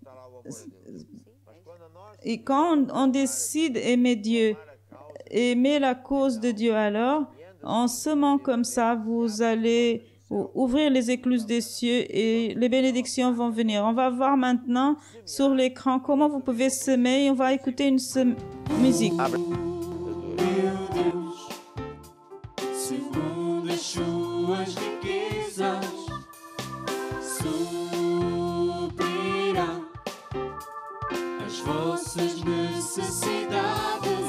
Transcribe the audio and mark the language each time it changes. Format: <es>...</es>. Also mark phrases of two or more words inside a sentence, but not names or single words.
<fr>Et quand on décide d'aimer Dieu, aimer la cause de Dieu, alors, en semant comme ça, vous allez ouvrir les écluses des cieux et les bénédictions vont venir. On va voir maintenant sur l'écran comment vous pouvez semer et on va écouter une musique.</fr> <pt>Meu Deus, segundo as suas riquezas, suprirá as vossas necessidades</pt>